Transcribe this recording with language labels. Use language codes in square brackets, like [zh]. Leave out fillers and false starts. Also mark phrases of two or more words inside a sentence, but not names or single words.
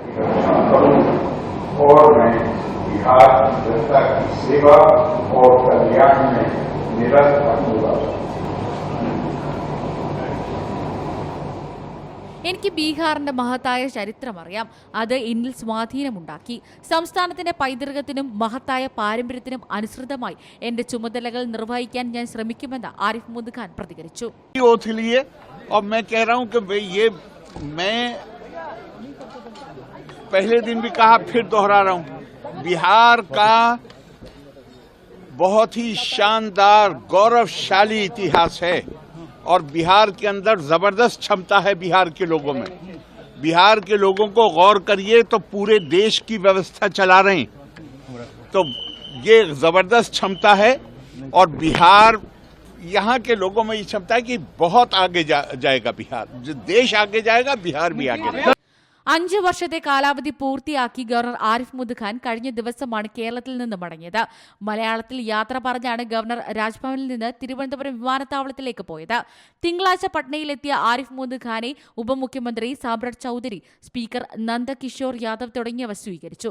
[ml] എനിക്ക് ബീഹാറിന്റെ മഹത്തായ ചരിത്രമറിയാം. അത് എന്നിൽ സ്വാധീനമുണ്ടാക്കി. സംസ്ഥാനത്തിന്റെ പൈതൃകത്തിനും മഹത്തായ പാരമ്പര്യത്തിനും അനുസൃതമായി എന്റെ ചുമതലകൾ നിർവഹിക്കാൻ ഞാൻ ശ്രമിക്കുമെന്ന് ആരിഫ് മുഹമ്മദ് ഖാൻ പ്രതികരിച്ചു. [hi] पहले दिन भी कहा, फिर दोहरा रहा हूं, बिहार का बहुत ही शानदार गौरवशाली इतिहास है और बिहार के अंदर जबरदस्त क्षमता है. बिहार के लोगों में, बिहार के लोगों को गौर करिए तो पूरे देश की व्यवस्था चला रहे हैं. तो ये जबरदस्त क्षमता है और बिहार, यहाँ के लोगों में ये क्षमता है कि बहुत आगे जाएगा बिहार. जो देश आगे जाएगा, बिहार भी आगे जाएगा. [ml] 5 വർഷത്തെ കാലാവധി പൂർത്തിയാക്കി ഗവർണർ ആരിഫ് മുഹമ്മദ് ഖാൻ കഴിഞ്ഞ ദിവസമാണ് കേരളത്തിൽ നിന്ന് മടങ്ങിയത്. മലയാളത്തിൽ യാത്ര പറഞ്ഞാണ് ഗവർണർ രാജ്ഭവനിൽ നിന്ന് തിരുവനന്തപുരം വിമാനത്താവളത്തിലേക്ക് പോയത്. തിങ്കളാഴ്ച പട്നയിലെത്തിയ ആരിഫ് മുഹമ്മദ് ഖാനെ ഉപമുഖ്യമന്ത്രി സാമ്രാട്ട് ചൌധരി, സ്പീക്കർ നന്ദകിഷോർ യാദവ് തുടങ്ങിയവർ സ്വീകരിച്ചു.